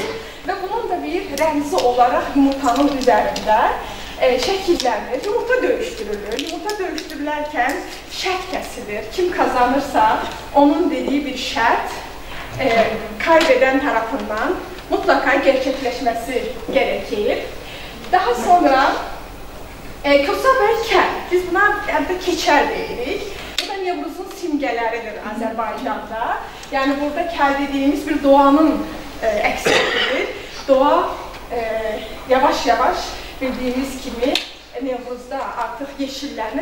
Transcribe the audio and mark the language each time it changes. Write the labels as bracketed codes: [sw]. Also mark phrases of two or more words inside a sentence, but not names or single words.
[tr] Ve bunun da bir remzi olarak yumurtanın üzerinde şekillenir. Yumurta dövüştürülür. [az] Yumurta dövüştürülərkən şərt kəsilir. [tr] Kim kazanırsa onun dediği bir şart kaybeden tarafından mutlaka gerçekleşmesi gerekir. [az] Daha sonra Kosa və Kəl, biz buna keçər deyirik. Bu da Nevruzun simgələridir Azərbaycanda. Yəni burada Kəl dediyimiz bir doğanın əksəridir. Doğa yavaş-yavaş bildiyimiz kimi Nevruzda artıq yeşillənir.